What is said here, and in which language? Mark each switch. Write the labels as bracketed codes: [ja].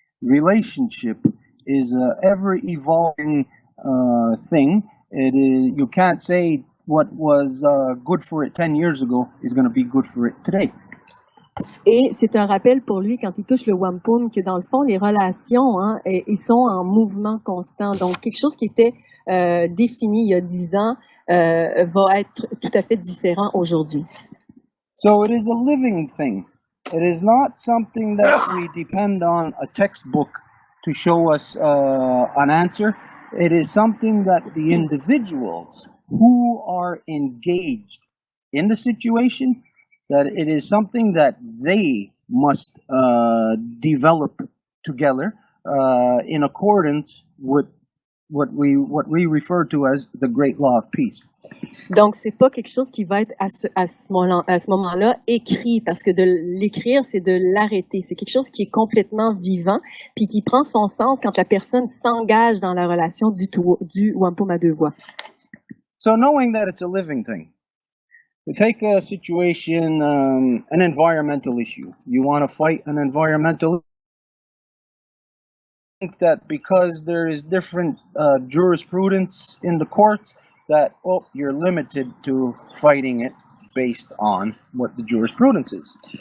[en] Relationship is a ever evolving thing. It is, you can't say what was good for it 10 years ago is going to be good for it today. [fr] Et c'est un rappel pour lui quand il touche le wampum que dans le fond les relations ils sont en mouvement constant. Donc quelque chose qui était défini il y a 10 ans va être tout à fait différent aujourd'hui. [en] So it is a living thing. It is not something that we depend on a textbook to show us an answer. It is something that the individuals who are engaged in the situation, that it is something that they must develop together in accordance with what we refer to as the great law of peace. [fr] Donc, c'est pas quelque chose qui va être à ce moment-là écrit, parce que de l'écrire, c'est de l'arrêter. C'est quelque chose qui est complètement vivant, puis qui prend son sens quand la personne s'engage dans la relation du wampum à deux voies. [en] So knowing that it's a living thing, we take a situation, an environmental issue. You want to fight an environmental think that because there is different jurisprudence in the courts, that you're limited to fighting it based on what the jurisprudence is.